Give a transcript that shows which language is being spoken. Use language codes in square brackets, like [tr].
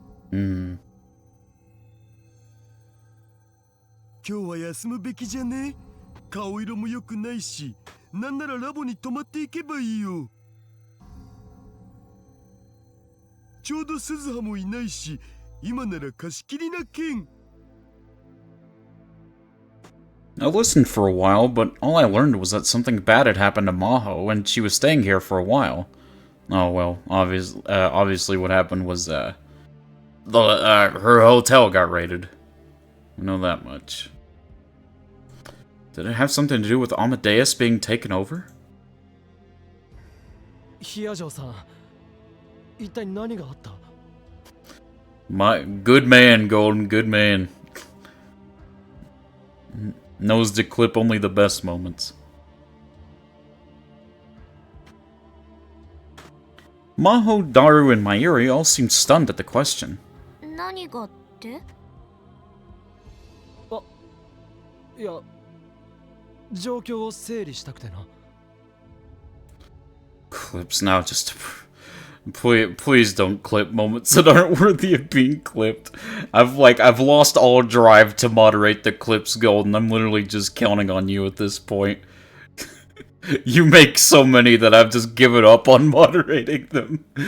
[ja] 今日は休むべきじゃね？顔色も良くないし、なんならラボに泊まっていけばいいよ。ちょうど鈴葉もいないし、今なら貸し切りなけん。 [en] I listened for a while, but all I learned was that something bad had happened to Maho, and she was staying here for a while. Oh well, obviously what happened was her hotel got raided. I know that much. Did it have something to do with Amadeus being taken over? [ja] ヒアジョーさん、一体何があった？ [en] My good man, Golden, good man. Knows to clip only the best moments. Maho, Daru, and Mayuri all seemed stunned at the question. [ja] 何がって？いや、状況を整理したくてな。 [en] Clips now, just please don't clip moments that aren't worthy of being clipped. I've lost all drive to moderate the clips, Golden. I'm literally just counting on you at this point. You make so many that I've just given up on moderating them.